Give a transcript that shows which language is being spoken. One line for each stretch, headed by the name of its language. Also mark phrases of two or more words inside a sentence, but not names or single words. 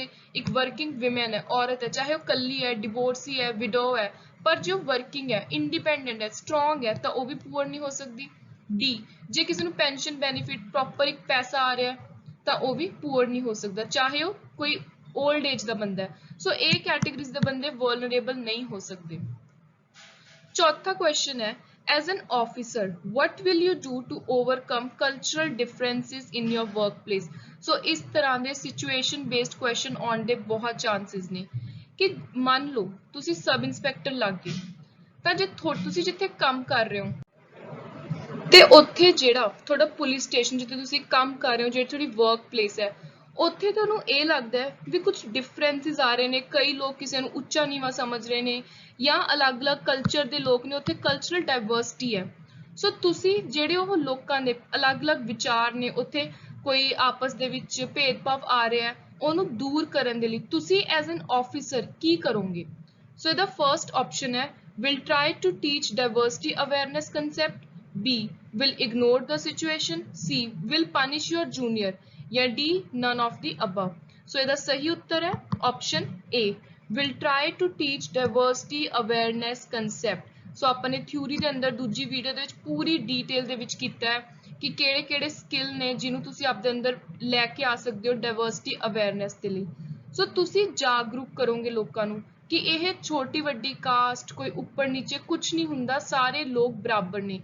Punjabi: ਇੱਕ
English: working women
Punjabi: ਹੈ, ਔਰਤ ਹੈ, ਚਾਹੇ ਉਹ ਕੱਲੀ ਹੈ, ਡਿਵੋਰਸੀ ਹੈ, ਵਿਡੋ ਹੈ, ਪਰ ਜੋ ਵਰਕਿੰਗ ਹੈ, ਇੰਡੀਪੈਂਡੈਂਟ ਹੈ, ਸਟਰੋਂਗ ਹੈ ਤਾਂ ਉਹ ਵੀ ਪੂਅਰ ਨਹੀਂ ਹੋ ਸਕਦੀ। ਡੀ ਜੇ ਕਿਸੇ ਨੂੰ
English: pension benefit proper
Punjabi: ਇੱਕ ਪੈਸਾ ਆ ਰਿਹਾ ਤਾਂ ਉਹ ਵੀ ਪੂਅਰ ਨਹੀਂ ਹੋ ਸਕਦਾ, ਚਾਹੇ ਉਹ ਕੋਈ
English: old age
Punjabi: ਦਾ ਬੰਦਾ ਹੈ। ਸੋ ਇਹ ਕੈਟੇਗਰੀਜ਼ ਦੇ ਬੰਦੇ ਵਲਨਰੇਬਲ ਨਹੀਂ ਹੋ ਸਕਦੇ। ਚੌਥਾ ਕੁਐਸਚਨ ਹੈ
English: as an officer what will you do to overcome cultural differences in your workplace।
Punjabi: ਸੋ ਇਸ ਤਰ੍ਹਾਂ ਦੇ
English: situation based question
Punjabi: ਆਉਣ ਦੇ ਬਹੁਤ ਚਾਂਸਸ ਨੇ ਕਿ ਮੰਨ ਲਓ ਤੁਸੀਂ
English: sub inspector
Punjabi: ਲੱਗ ਗਏ ਤਾਂ ਜੇ ਤੁਸੀਂ ਜਿੱਥੇ ਕੰਮ ਕਰ ਰਹੇ ਹੋ ਤੇ ਉੱਥੇ ਜਿਹੜਾ ਤੁਹਾਡਾ
English: police station
Punjabi: ਜਿੱਥੇ ਤੁਸੀਂ ਕੰਮ ਕਰ ਰਹੇ ਹੋ, ਜਿਹੜੀ ਤੁਹਾਡੀ
English: work place
Punjabi: ਹੈ, ਉੱਥੇ ਤੁਹਾਨੂੰ ਇਹ ਲੱਗਦਾ ਹੈ ਵੀ ਕੁਝ ਡਿਫਰੈਂਸਿਸ ਆ ਰਹੇ ਨੇ, ਕਈ ਲੋਕ ਕਿਸੇ ਨੂੰ ਉੱਚਾ ਨੀਵਾਂ ਸਮਝ ਰਹੇ ਨੇ ਜਾਂ ਅਲੱਗ-ਅਲੱਗ ਕਲਚਰ ਦੇ ਲੋਕ ਨੇ, ਉੱਥੇ
English: cultural diversity
Punjabi: ਹੈ। ਸੋ ਤੁਸੀਂ ਜਿਹੜੇ ਉਹ ਲੋਕਾਂ ਦੇ ਅਲੱਗ-ਅਲੱਗ ਵਿਚਾਰ ਨੇ, ਉੱਥੇ ਕੋਈ ਆਪਸ ਦੇ ਵਿੱਚ ਭੇਦਭਾਵ ਆ ਰਿਹਾ ਹੈ, ਉਹਨੂੰ ਦੂਰ ਕਰਨ ਦੇ ਲਈ ਤੁਸੀਂ
English: as an officer
Punjabi: ਕੀ ਕਰੋਗੇ? ਸੋ ਇਹਦਾ ਫਰਸਟ ਆਪਸ਼ਨ ਹੈ
English: will try to teach diversity awareness concept, B will ignore the situation, C will punish your junior ਜਾਂ D none of the above।
Punjabi: ਸੋ ਇਹਦਾ ਸਹੀ ਉੱਤਰ ਹੈ ਆਪਸ਼ਨ
English: A will try to teach diversity awareness concept।
Punjabi: ਸੋ ਆਪਾਂ ਨੇ ਥਿਊਰੀ ਦੇ ਅੰਦਰ ਦੂਜੀ ਵੀਡੀਓ ਦੇ ਵਿੱਚ ਪੂਰੀ ਡੀਟੇਲ ਦੇ ਵਿੱਚ ਕੀਤਾ ਹੈ ਕਿ ਕਿਹੜੇ-ਕਿਹੜੇ ਸਕਿੱਲ ਨੇ ਜਿਹਨੂੰ ਤੁਸੀਂ ਆਪਣੇ ਅੰਦਰ ਲੈ ਕੇ ਆ ਸਕਦੇ ਹੋ
English: diversity awareness
Punjabi: ਦੇ ਲਈ। ਸੋ ਤੁਸੀਂ ਜਾਗਰੂਕ ਕਰੋਗੇ ਲੋਕਾਂ ਨੂੰ ਕਿ ਇਹ ਛੋਟੀ ਵੱਡੀ ਕਾਸਟ ਕੋਈ ਉੱਪਰ ਨੀਚੇ ਕੁਝ ਨਹੀਂ ਹੁੰਦਾ, ਸਾਰੇ ਲੋਕ ਬਰਾਬਰ ਨੇ।